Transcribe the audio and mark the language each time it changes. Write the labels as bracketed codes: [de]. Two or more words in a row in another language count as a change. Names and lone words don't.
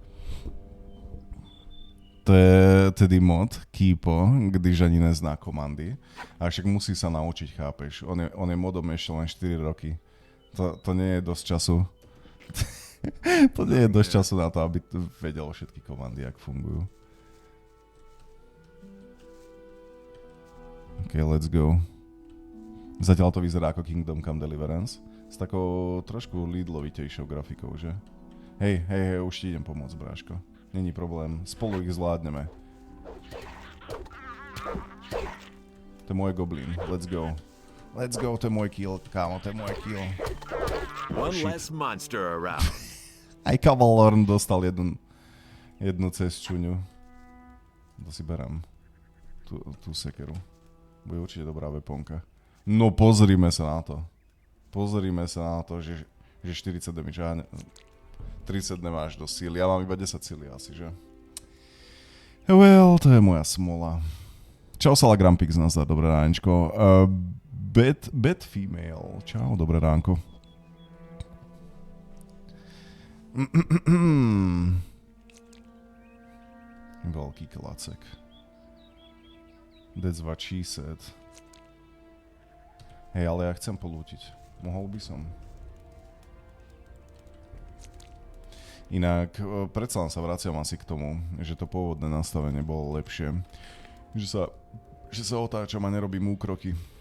[cs] To je tedy mod Kýpo, když ani nezná komandy. [sk] A však musí sa naučiť, chápeš? On je modom ešte len 4 roky. To nie je dosť času. To nie je dosť času na to, aby vedel všetky komandy, jak fungujú. [en] OK, let's go. [sk] Zatiaľ to vyzerá ako Kingdom Come Deliverance. S takou trošku Lidlovitejšou grafikou, že? Hej, už ti idem pomôcť, bráško. Není problém, spolu ich zvládneme. To je môj goblin, [en] let's go. Let's go, [sk] to je môj kill, kámo, to je môj kill. [en] One less monster around. [sk] Aj Kavalorn dostal jednu cesčuňu. To si berám. Tú sekeru. Bude určite dobrá weponka. No pozrime sa na to. Že 40 damage, 30 nemáš do síly. Ja mám iba 10 síly asi, že? Well, to je moja smola. Čau Sala Grampix, nazdar, dobré ránečko. Bad female, čau, dobré ránko. Veľký klacek. [en] That's what she said. [sk] Hej, ale ja chcem polútiť. Mohol by som. Inak, predsa len sa vraciam asi k tomu, že to pôvodné nastavenie bolo lepšie. Že sa otáčam a nerobím úkroky.